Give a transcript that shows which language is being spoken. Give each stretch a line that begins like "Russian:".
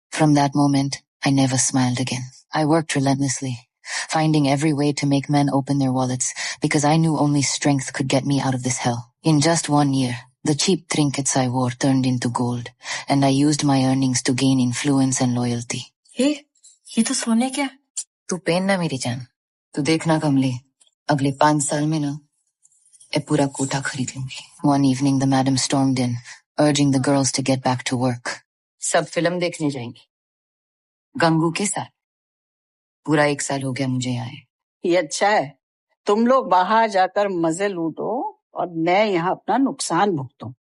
English: From that moment, I never smiled again. I worked relentlessly, finding every way to make men open their wallets, because I knew only strength could get me out of this hell. In just 1 year, the cheap trinkets I wore turned into gold, and I used my earnings to gain influence and loyalty.
Hindi: Hey, ये तो सोने क्या? तू पहनना मेरी जान. तू देखना कमली, अगले 5 साल में ना, ए पूरा कोठा खरीद लूंगी.
English: One evening the madam stormed in, urging the girls to get back to work.
Hindi: सब फिल्म देखने जाएंगी. गंगू के साथ. पूरा 1 साल हो गया मुझे यहाँ आए. ये अच्छा है. तुम लोग बाहर जाकर मजे लूटो और मैं यहाँ अपना नुकसान भुगतूं.